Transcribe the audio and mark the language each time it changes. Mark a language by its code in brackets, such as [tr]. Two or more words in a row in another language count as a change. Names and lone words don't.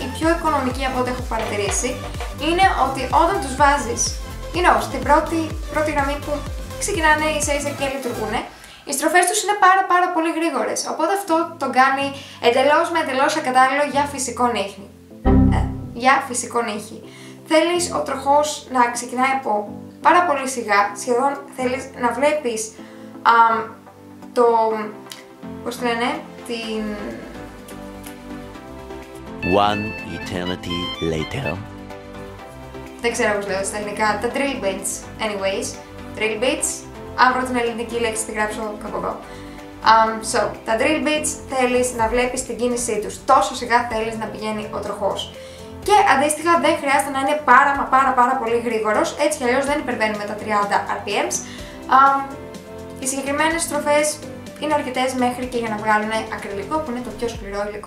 [el] Η πιο οικονομική από ό,τι έχω παρατηρήσει είναι ότι όταν τους βάζεις στην πρώτη γραμμή που ξεκινάνε ίσα-ίσα και λειτουργούν, οι στροφές τους είναι πάρα πολύ γρήγορες. Οπότε αυτό τον κάνει εντελώς ακατάλληλο για φυσικό νύχι. Θέλεις ο τροχός να ξεκινάει από πάρα πολύ σιγά, σχεδόν θέλεις να βλέπεις [en] One eternity later. [el] Δεν ξέρω πώς λέω στα ελληνικά, τα [en] drill bits, anyways, drill bits, [el] αν βρω την ελληνική λέξη τη γράψω κάπου εδώ. Τα [en] drill bits [el] θέλεις να βλέπεις την κίνησή τους, τόσο σιγά θέλεις να πηγαίνει ο τροχός. Και αντίστοιχα δεν χρειάζεται να είναι πάρα πολύ γρήγορος, έτσι κι αλλιώς δεν υπερβαίνουμε τα 30 rpm. Οι συγκεκριμένες στροφές είναι αρκετές μέχρι και για να βγάλουν ακριλικό, που είναι το πιο σκληρό υλικό.